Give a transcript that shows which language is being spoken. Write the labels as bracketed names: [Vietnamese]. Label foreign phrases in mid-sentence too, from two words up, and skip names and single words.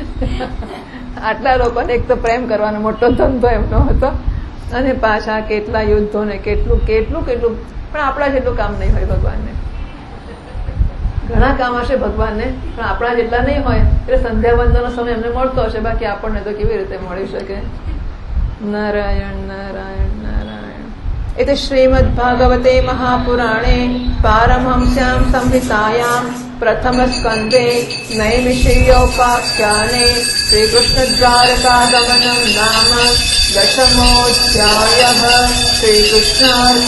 [Gujarati] આટલા લોકોને એક તો પ્રેમ કરવાનો મોટો ધંધો એમનો હતો અને પાછા કેટલા યુદ્ધો ને કેટલું પણ આપણા જેટલું કામ નહીં હોય ભગવાનને. ઘણા કામ હશે ભગવાનને, પણ આપણા જેટલા નહીં હોય. એટલે સંધ્યાવંદનનો સમય એમને મળતો હશે, બાકી આપણને તો કેવી રીતે મળી શકે. નારાયણ નારાયણ નારાયણ. [Sanskrit] इति श्रीमद्भागवते महापुराणे पारमहंस्यां संहितायां प्रथमस्कन्धे नैमिषीयोपाख्याने श्रीकृष्णद्वारकागमनं नाम 10मोऽध्यायः.